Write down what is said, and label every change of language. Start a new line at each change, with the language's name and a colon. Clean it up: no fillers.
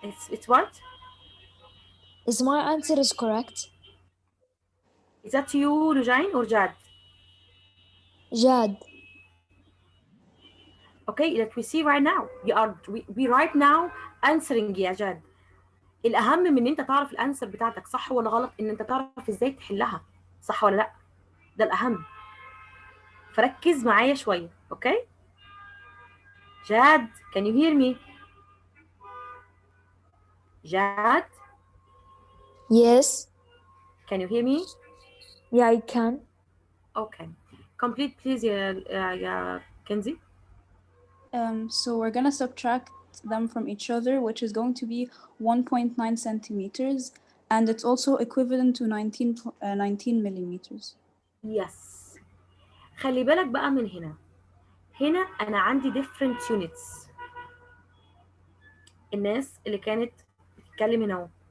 English: It's what? Is my answer is correct? Is that you, Lujine, or Jad? Jad. Okay, let we see right now. We right now answering يا جاد.
Arabic: الأهم من إن أنت تعرف الأنسر بتاعتك صح ولا غلط، إن أنت تعرف إزاي تحلها صح ولا لأ. ده الأهم. فركز معايا شوية، okay?
English: Jad, can you hear me? Jad, Yes. can you hear me? Yeah, I can. Okay. Complete please يا Kenzie. So we're gonna subtract them from each other, which is going to be 1.9 centimeters, and it's also equivalent to 19 millimeters.
Arabic: Yes. خلي بالك بقى من هنا. هنا أنا عندي
English: different units.
Arabic: الناس اللي كانت بتتكلم هنا اهو.